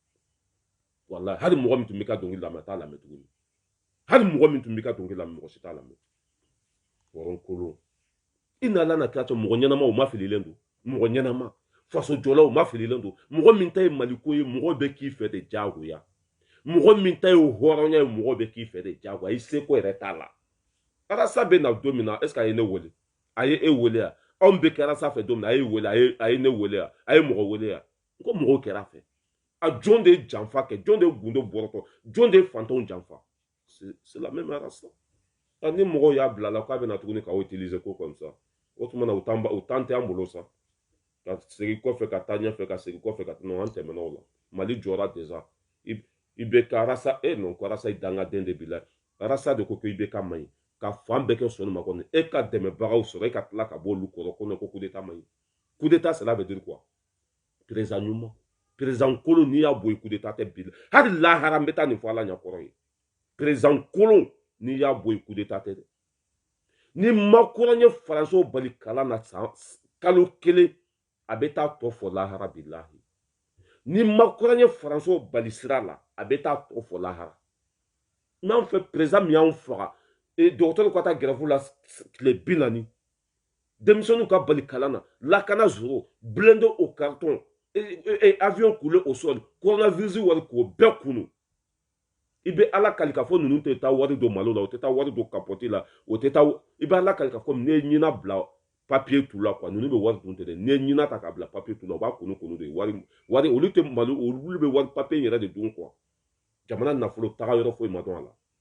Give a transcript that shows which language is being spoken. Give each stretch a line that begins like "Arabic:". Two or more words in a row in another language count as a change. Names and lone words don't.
Bambara: Wallahi hali mɔgɔ min tun bɛ ka dɔnkili lamɛn t'a lamɛn tuguni hali mɔgɔ min tun bɛ ka dɔnkili lamɛn mɔgɔ si t'a lamɛn wɔrɔn kolon i nana na k'a to mɔgɔ ɲɛnama o ma fililen don mɔgɔ ɲɛnama faso jɔlaw o ma fililen don mɔgɔ min ta ye maliko ye mɔgɔ bɛ k'i fɛ de diyagoya mɔgɔ min ta ye hɔrɔnya ye mɔgɔ bɛ k'i fɛ de diyagoya i seko yɛrɛ t'a la arasa bɛ na don min na
French: est-ce que
Bambara: a ye ne wele a ye e wele ya anw bɛ kɛ arasa fɛ don min na a ye wele a ye ne wele ya a ye mɔgɔ wele ya n ko mɔgɔw kɛra fɛ a jɔn de janfa kɛ jɔn de gundo bɔrɔtɔ jɔn de fantanw janfa
French: c'est la même race
Bambara: ni mɔgɔw y'a bila la k'a bɛna tuguni k'aw utiliser ko
French: comme ça
Bambara: o tuma na o temps tɛ an bolo sa ka segin kɔfɛ ka taa ɲɛfɛ ka segin kɔfɛ ka non an tɛmɛna o la Mali jɔra déjà i bɛ ka arasa non ko arasa i dangaden de b'i la arasa de ko i bɛ ka man ɲi ka fan bɛɛ kɛ sɔnni ma kɔni e ka dɛmɛbagaw sɔrɔ e ka tila ka bɔ olu kɔrɔ ko ko
French: coup d'état
Bambara: man ɲi
French: coup d'état cela veut dire quoi
Bambara: président ɲuman président kolon n'i y'a boyi
French: coup d'état
Bambara: tɛ bi la hali lahara n bɛ taa nin fɔ ala ɲɛkɔrɔ ye président kolon n'i y'a boyi
French: coup d'état
Bambara: tɛ dɛ ni Macron ye faransiw bali kalan na kalo kelen a bɛ taa tɔ fɔ lahara bilahi ni Macron ye faransiw bali sira la a bɛ taa tɔ fɔ lahara n'an fɛ président min y'anw faga dɔgɔtɔrɔw ka taa grève la tile 40 denmisɛnninw ka bali kalan na lakana zoro
French: blindé au carton avion coulé au sol
Bambara: coronavirus wari k'o bɛɛ kunu i bɛ ala kali k'a fɔ ninnu tɛ taa wari don malo la o tɛ taa wari don kapoti la o tɛ taa i bɛ ala kali k'a fɔ ne ɲina bila papier tu la quoi ninnu bɛ wari dun tɛ dɛ ne ɲina ta k'a bila papier tu la o b'a kunu de wari olu tɛ malo olu bɛ wari papier yɛrɛ de dun quoi jamana nafolo taga yɔrɔ foyi ma dɔn a la